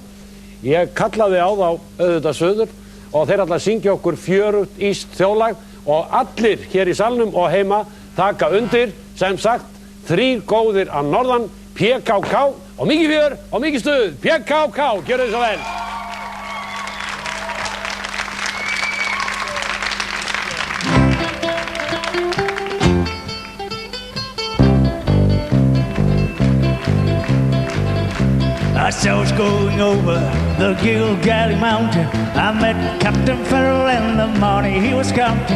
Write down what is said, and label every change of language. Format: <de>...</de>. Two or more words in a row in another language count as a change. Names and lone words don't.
<is>Ég kallaði á þá auðvitað söður og þeir ætla að syngja okkur fjörugt íst þjóðlag og allir hér í salnum og heima taka undir, sem sagt, 3 góðir að norðan, PKK og mikið fjör og mikið stuð. PKK, gjörðu þið svo vel.</is> <en>As I was going over the Gilgali Mountain, I met Captain Farrell in the morning he was counting.</en>